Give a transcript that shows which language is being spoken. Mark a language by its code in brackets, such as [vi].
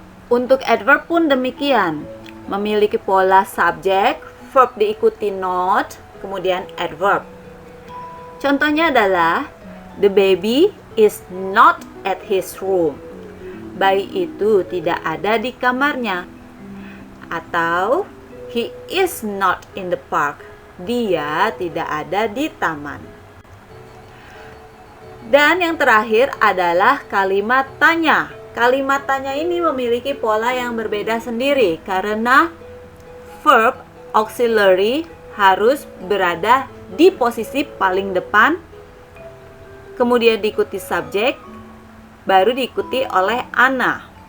[id] Untuk adverb pun demikian. Memiliki pola subjek, verb diikuti not, kemudian adverb. Contohnya adalah [en] the baby is not at his room. [id] Bayi itu tidak ada di kamarnya. Atau [en] he is not in the park. [id] Dia tidak ada di taman. Dan yang terakhir adalah kalimat tanya. Kalimat tanya ini memiliki pola yang berbeda sendiri karena verb auxiliary harus berada di posisi paling depan, kemudian diikuti subjek, baru diikuti oleh ana.